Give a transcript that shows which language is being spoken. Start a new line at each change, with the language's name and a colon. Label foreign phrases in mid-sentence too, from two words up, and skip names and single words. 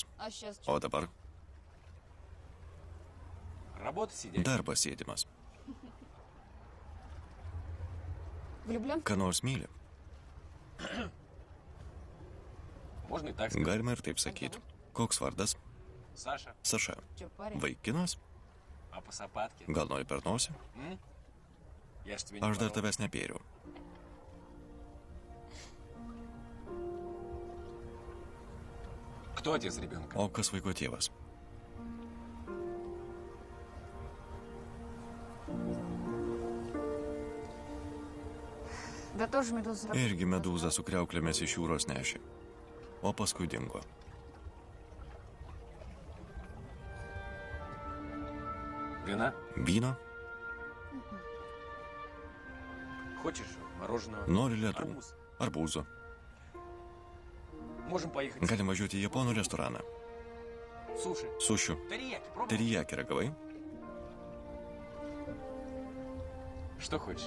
Russian: А сейчас
Lithuanian: O dabar
Russian: Работа сидеть.
Lithuanian: darbas sėdimas.
Russian: влюблен?
Lithuanian: Ką nors myli?
Russian: Можно и так сказать.
Lithuanian: Galima ir taip sakyti. Koks vardas?
Russian: Саша,
Lithuanian: Saša.
Russian: Че, парень?
Lithuanian: Vaikinas?
Russian: а по сапатке?
Lithuanian: Gal nori per nosį?
Russian: Я ж тебе не
Lithuanian: Aš dar
Russian: порол.
Lithuanian: tavęs nepėriau.
Russian: Кто отец ребенка?
Lithuanian: O kas vaiko tėvas?
Russian: Да тоже медуза.
Lithuanian: Irgi medūzą su kriauklėmis iš jūros nešė. O paskui dingo.
Russian: Вина?
Lithuanian: Vyno?
Russian: Хочешь мороженого?
Lithuanian: Nori ledų.
Russian: Арбуз?
Lithuanian: Arbūzų.
Russian: Можем поехать.
Lithuanian: Galim važiuoti į japonų restoraną.
Russian: Суши.
Lithuanian: Sušių.
Russian: Терияки, пробуй.
Lithuanian: Terijaki ragavai?
Russian: Что хочешь?